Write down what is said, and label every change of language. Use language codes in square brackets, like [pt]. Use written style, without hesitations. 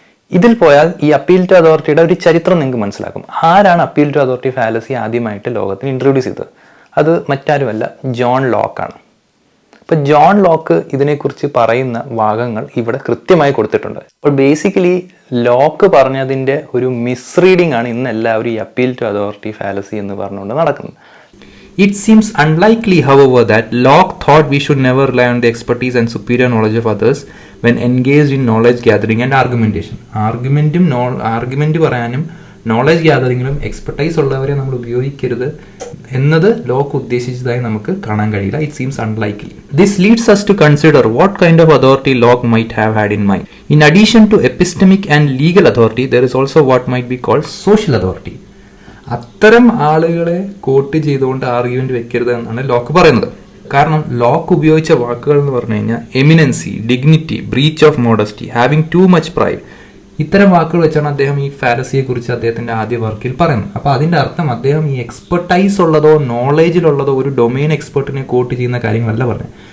[ml] ഇതിൽ പോയാൽ ഈ അപ്പീൽ ടു അതോറിറ്റിയുടെ ഒരു ചരിത്രം നിങ്ങൾക്ക് മനസ്സിലാക്കും. ആരാണ് അപ്പീൽ ടു അതോറിറ്റി ഫാലസി ആദ്യമായിട്ട് ലോകത്തിന് ഇൻട്രൊഡ്യൂസ് ചെയ്തത്? അത് മറ്റാരുമല്ല, ജോൺ ലോക്കാണ്. ഇപ്പോൾ ജോൺ ലോക്ക് ഇതിനെക്കുറിച്ച് പറയുന്ന ഭാഗങ്ങൾ ഇവിടെ കൃത്യമായി കൊടുത്തിട്ടുണ്ട്. അപ്പോൾ ബേസിക്കലി ലോക്ക് പറഞ്ഞതിൻ്റെ ഒരു മിസ്റീഡിംഗ് ആണ് ഇന്ന് എല്ലാവരും ഈ അപ്പീൽ ടു അതോറിറ്റി ഫാലസി എന്ന് പറഞ്ഞുകൊണ്ട് നടക്കുന്നത്. [en] It seems unlikely, however, that Locke thought we should never rely on the expertise and superior knowledge of others when engaged in knowledge gathering and argumentation. [ml] Argument പറയാനും knowledge ഗ്യാതറിങ്ങിലും expertise ഉള്ളവരെ നമ്മൾ ഉപയോഗിക്കരുത് എന്നത് lock ഉദ്ദേശിച്ചതായി നമുക്ക് കാണാൻ കഴിയില്ല. [en] It seems unlikely. This leads us to consider what kind of authority Locke might have had in mind. In addition to epistemic and legal authority, there is also what might be called social authority. [ml] അത്തരം ആളുകളെ coat ചെയ്തുകൊണ്ട് argument വെക്കരുത് എന്നാണ് lock പറയുന്നത്. കാരണം lock ഉപയോഗിച്ച വാക്കുകൾ എന്ന് പറഞ്ഞു കഴിഞ്ഞാൽ [en] eminency, dignity, breach of modesty, having too much pride, [ml] ഇത്തരം വാക്കുകൾ വെച്ചാണ് അദ്ദേഹം ഈ ഫാലസിയെ കുറിച്ച് അദ്ദേഹത്തിന്റെ ആദ്യ വർക്കിൽ പറയുന്നത്. അപ്പോൾ അതിന്റെ അർത്ഥം അദ്ദേഹം ഈ എക്സ്പെർട്ടൈസ് ഉള്ളതോ നോളേജിലുള്ളതോ ഒരു ഡൊമൈൻ എക്സ്പെർട്ടിനെ കോട്ട് ചെയ്യുന്ന കാര്യങ്ങളല്ല പറഞ്ഞത്.